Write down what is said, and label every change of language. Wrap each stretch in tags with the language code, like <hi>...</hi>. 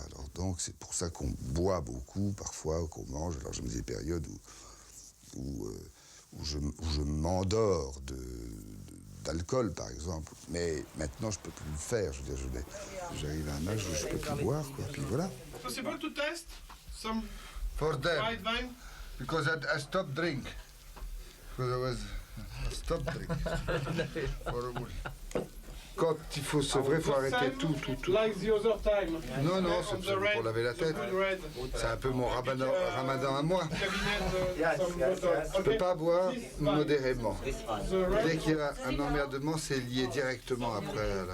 <fr>Alors, donc c'est pour ça qu'on boit beaucoup parfois, qu'on mange. Alors j'ai des périodes où je m'endors d'alcool, par exemple. Mais maintenant, je peux plus le faire. Je veux dire, j'arrive à un âge où je peux plus boire, quoi. Puis voilà.</fr> <en>Possible to test some For them, white wine? because I stopped drink. Because I stopped drink. For a while.</en> <fr>Quand il faut sevrer, il faut arrêter tout.</fr> <en>Like the other time.</en> <fr>Non, non, c'est pour laver la tête. C'est un peu mon ramadan à moi. Je ne peux pas boire modérément. Dès qu'il y a un emmerdement, c'est lié directement après.</fr>